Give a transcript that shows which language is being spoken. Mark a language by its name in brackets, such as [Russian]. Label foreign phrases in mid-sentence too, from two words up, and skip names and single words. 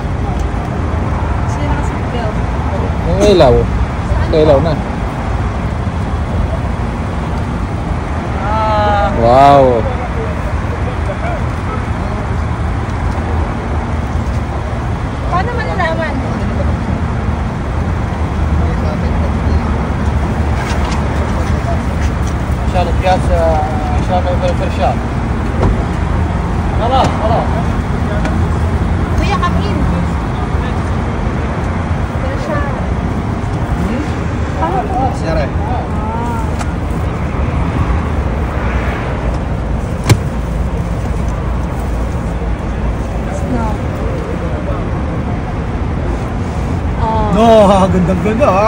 [Filipino] Sino nakasigaw? Yung ilaw. Ilaw na. Wow. Paano malalaman? [Arabic] عشان القياس عشان ما يضرب الفرشاة. خلاص. [English] Kuya, come in. [Filipino] Pero siya. Paano po? Siyara eh. No, gandang-ganda ha.